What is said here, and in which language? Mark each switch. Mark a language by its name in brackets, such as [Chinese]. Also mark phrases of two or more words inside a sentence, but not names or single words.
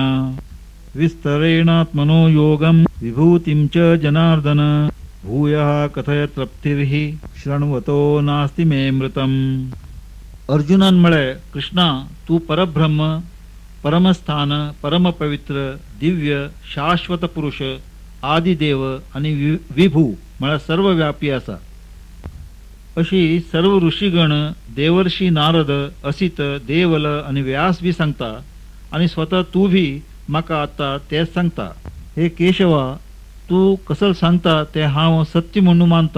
[Sanskrit] विस्तरेणात्मनो योगं विभूतिं च जनार्दन भूयः कथय तृप्तिर्हि शृण्वतो नास्ति मे मृतम्. [Konkani] अर्जुनान म्हळे कृष्णा तू परब्रह्म परमस्थान परमपवित्र दिव्य शाश्वत पुरुष आदिदेव आणि विभू म्हळ्यार सर्वव्यापी आसा. अशी सर्व ऋषीगण देवर्षी नारद असित देवल आणि व्यास बी सांगता आणि स्वतः तू भी म्हाका आता तेच सांगता. हे केशवा तू कसल सांगता ते हांव सत्य म्हणून मानता.